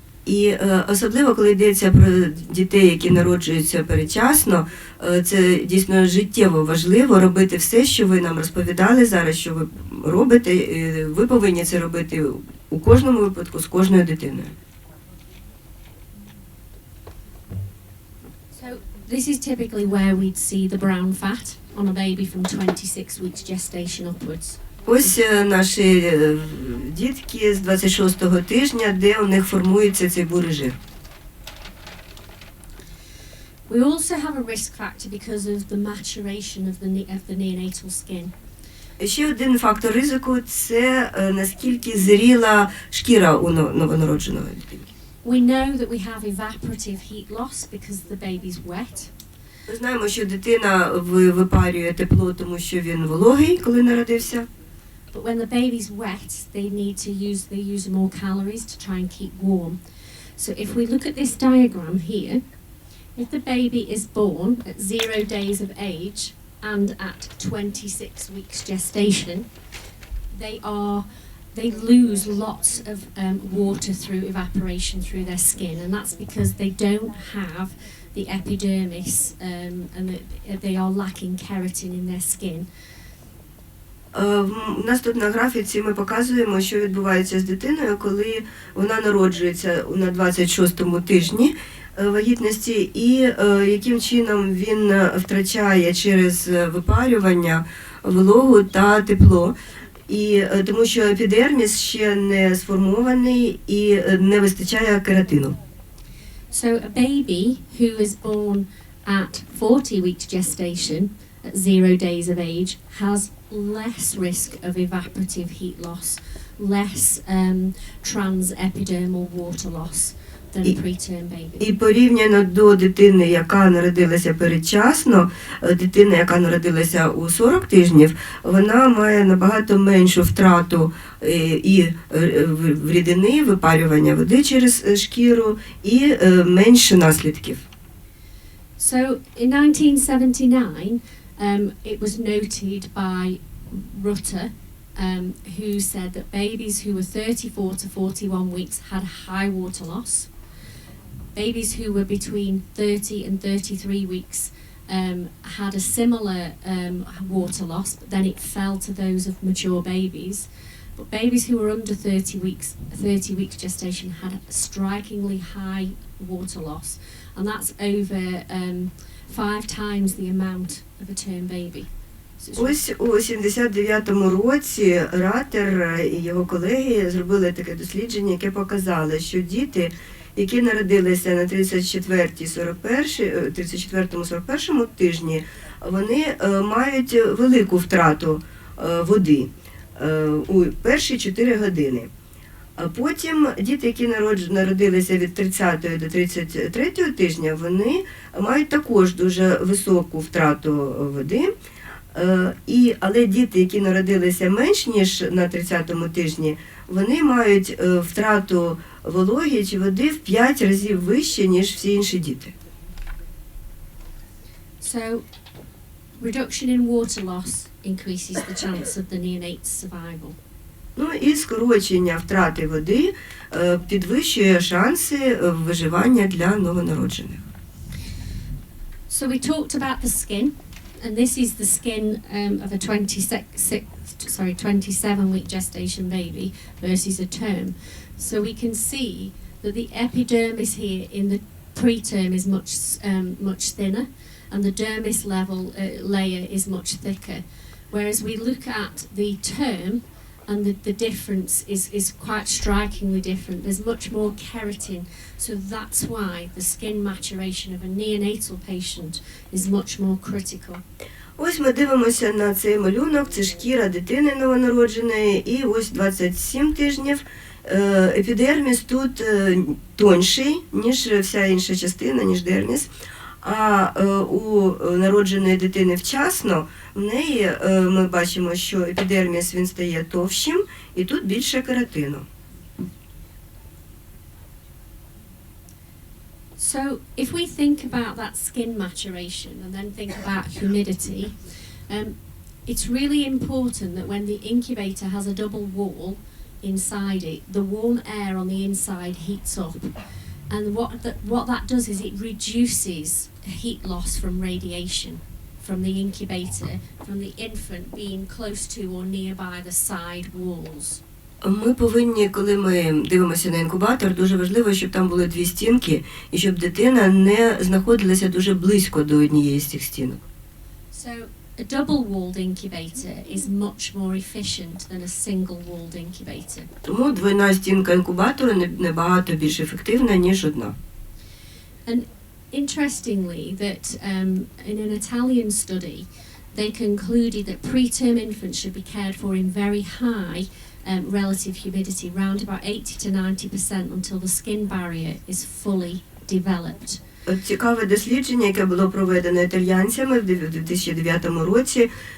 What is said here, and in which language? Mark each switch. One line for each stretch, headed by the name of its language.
Ukrainian: І особливо, коли йдеться про дітей, які народжуються передчасно, це дійсно життєво важливо робити все, що ви нам розповідали зараз, що ви робите. Ви повинні це робити у кожному випадку з кожною дитиною.
English: So this is typically where we'd see the brown fat on a baby from 26 weeks gestation upwards.
Ukrainian: Ось наші дітки з 26-го тижня, де у них формується цей бурий жир.
English: We also have a risk factor because of the maturation of the neonatal skin.
Ukrainian: Ще один фактор ризику – це наскільки зріла шкіра у новонародженого дитини.
English: We know that we have evaporative heat loss because the baby's wet.
Ukrainian: Ми знаємо, що дитина випарює тепло, тому що він вологий, коли народився.
English: But when the baby's wet, they use more calories to try and keep warm. So if we look at this diagram here, if the baby is born at 0 days of age and at 26 weeks gestation, they lose lots of water through evaporation through their skin, and that's because they don't have the epidermis and they are lacking keratin in their skin.
Ukrainian: У нас тут на графіці ми показуємо, що відбувається з дитиною, коли вона народжується на 26-му тижні вагітності, і яким чином він втрачає через випарювання вологу та тепло. І тому що епідерміс ще не сформований і не вистачає кератину.
English: So a baby who is born at 40 weeks gestation at 0 days of age has less risk of evaporative heat loss, less transepidermal water loss than a preterm baby.
Ukrainian: І порівняно до дитини, яка народилася передчасно, дитина, яка народилася у 40 тижнів, вона має набагато меншу втрату і рідини, випарювання води через шкіру і менше наслідків.
English: So in 1979, it was noted by Rutter, who said that babies who were 34 to 41 weeks had high water loss. Babies who were between 30 and 33 weeks had a similar water loss, but then it fell to those of mature babies. But babies who were under 30 weeks gestation had a strikingly high water loss, and that's over 5 times the amount of a term baby.
Ukrainian: Ось у 79-му році Раттер і його колеги зробили таке дослідження, яке показало, що діти, які народилися на 34-41 тижні, вони мають велику втрату води у перші 4 години. А потім діти, які народилися від 30 до 33 тижня, вони мають також дуже високу втрату води. Але діти, які народилися менш ніж на 30-му тижні, вони мають втрату вологи чи води в 5 разів вище, ніж всі інші діти.
English: So, reduction in water loss increases the chance of the neonate's survival.
Ukrainian: Ну і скорочення втрати води підвищує шанси виживання для новонароджених.
English: So we talked about the skin, and this is the skin of a 27-week gestation baby versus a term. So we can see that the epidermis here in the preterm is much thinner, and the dermis layer is much thicker. Whereas we look at the term, and the difference is quite strikingly different. There's much more keratin, so that's why the skin maturation of a neonatal patient is much more critical.
Ukrainian: Ось ми дивимося на цей малюнок, це шкіра дитини новонародженої, і ось 27 тижнів. Епідерміс тут тонший, ніж вся інша частина, ніж дерміс. А у народженої дитини вчасно, в неї ми бачимо, що епідерміс він стає товщим, і тут більше кератину.
English: So if we think about that skin maturation and then think about humidity, it's really important that when the incubator has a double wall inside it, the warm air on the inside heats up. And what that does is it reduces heat loss from radiation from the incubator, from the infant being close to or nearby the side walls.
Ukrainian: Ми повинні, коли ми дивимося на інкубатор, дуже важливо, щоб там були дві стінки, і щоб дитина не знаходилася дуже близько до однієї з цих стінок.
English: So a double-walled incubator is much more efficient than a single-walled incubator.
Ukrainian: Тому двойна стінка інкубатора набагато більш ефективна, ніж одна.
English: And interestingly, that in an Italian study, they concluded that preterm infants should be cared for in very high relative humidity, around about 80 to 90% until the skin barrier is fully developed.
Ukrainian: Цікаве дослідження, яке було проведено італійцями в 2009 році.